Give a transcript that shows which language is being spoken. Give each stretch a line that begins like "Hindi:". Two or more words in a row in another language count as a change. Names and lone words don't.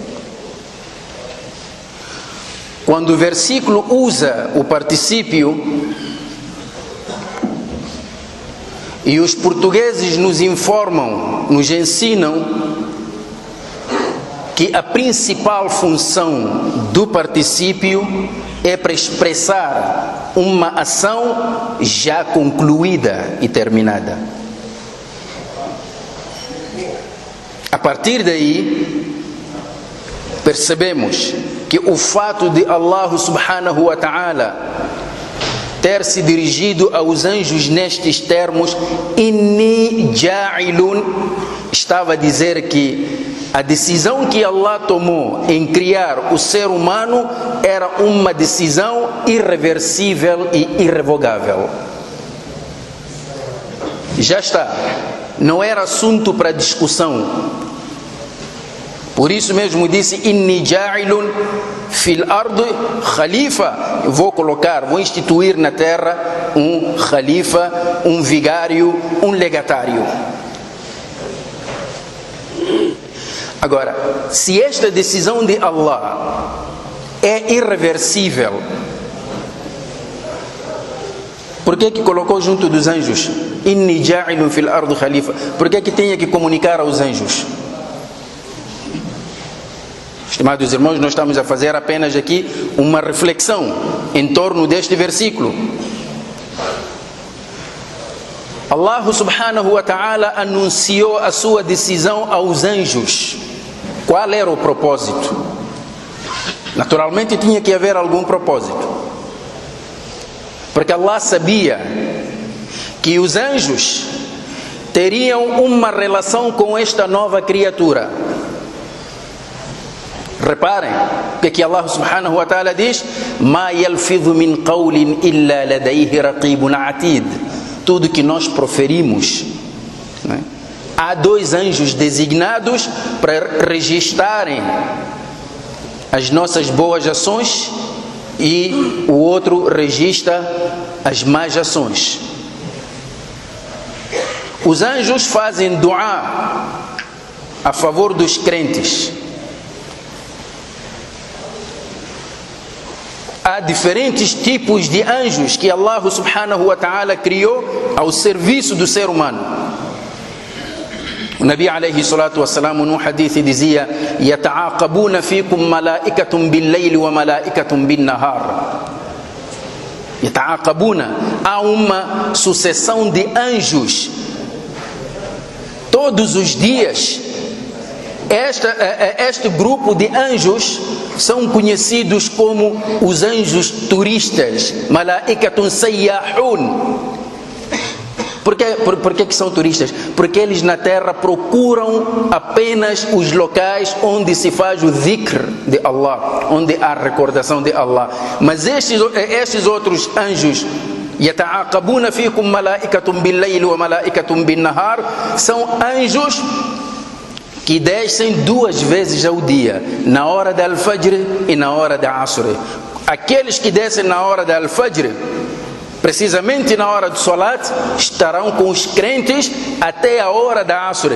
Portuguese: Quando o versículo usa o particípio, e os portugueses nos informam, nos ensinam que a principal função do particípio é para expressar uma ação já concluída e terminada. A partir daí, percebemos que o fato de Allah
Arabic: سبحانه وتعالى
Portuguese: ter se dirigido aos anjos nestes termos,
Arabic: إني جاعل,
Portuguese: estava a dizer que a decisão que Allah tomou em criar o ser humano era uma decisão irreversível e irrevogável. Já está, não era assunto para discussão. Por isso mesmo disse:
Arabic: إني جاعل في الأرض خليفة.
Portuguese: Eu vou colocar, vou instituir na terra um khalifa, um vigário, um legatário. Agora, se esta decisão de Allah é irreversível, Por que colocou junto dos anjos?
Arabic: إني جاعل في الأرض خليفة.
Portuguese: Por que tinha que comunicar aos anjos? Estimados irmãos, nós estamos a fazer apenas aqui uma reflexão em torno deste versículo. Allah
Arabic: سبحانه وتعالى
Portuguese: anunciou a sua decisão aos anjos. Qual era o propósito? Naturalmente tinha que haver algum propósito. Porque Allah sabia que os anjos teriam uma relação com esta nova criatura. Reparem que Allah
Arabic: سبحانه وتعالى
Portuguese: diz:
Arabic: "ما يلفظ من قول إلا لديه رقيب عتيد."
Portuguese: Tudo que nós proferimos, né? Há dois anjos designados para registrarem as nossas boas ações e o outro registra as más ações. Os anjos fazem duá a favor dos crentes. Há diferentes tipos de anjos que Allah
Arabic: سبحانه وتعالى
Portuguese: criou ao serviço do ser humano. O
Arabic: نبي عليه الصلاة والسلام
Portuguese: num hadith dizia:
Arabic: "يتعاقبون فيكم ملائكة بالليل وملائكة بالنهار."
Portuguese: Yata'aqabuna, há uma sucessão de anjos todos os dias. Este grupo de anjos são conhecidos como os anjos turistas,
Arabic: ملائكة سياحون.
Portuguese: Por que são turistas? Porque eles na terra procuram apenas os locais onde se faz o dhikr de Allah, onde há recordação de Allah. Mas estes outros anjos,
Arabic: يتعاقبون فيكم ملائكة بالليل وملائكة بالنهار,
Portuguese: são anjos que descem 2 vezes ao dia, na hora da Al-Fajr e na hora da Asr. Aqueles que descem na hora da Al-Fajr, precisamente na hora do Salat, estarão com os crentes até a hora da Asr.